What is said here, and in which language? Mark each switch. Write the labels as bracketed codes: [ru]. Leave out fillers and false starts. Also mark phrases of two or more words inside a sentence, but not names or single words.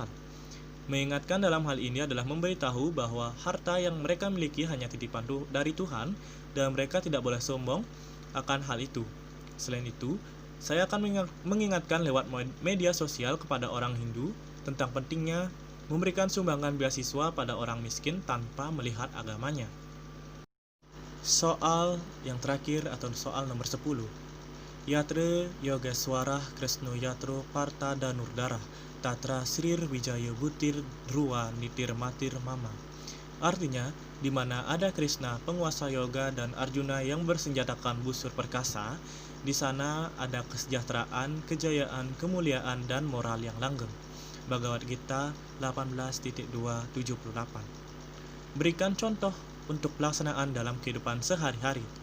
[id] Mengingatkan dalam hal ini adalah memberitahu bahwa harta yang mereka miliki hanya titipan dari Tuhan dan mereka tidak boleh sombong akan hal itu. Selain itu, saya akan mengingatkan lewat media sosial kepada orang Hindu tentang pentingnya memberikan sumbangan beasiswa pada orang miskin tanpa melihat agamanya. Soal yang terakhir atau soal nomor 10. [sa] Yatra Yogeswara Krisno Yatro Parta Danurdara Tatra Srir Wijaya Butir Druwa Nitir Matir Mama. [id] Artinya, di mana ada Krishna, penguasa yoga, dan Arjuna yang bersenjatakan busur perkasa, di sana ada kesejahteraan, kejayaan, kemuliaan, dan moral yang langgeng. Bhagavad Gita 18.278. Berikan contoh untuk pelaksanaan dalam kehidupan sehari-hari.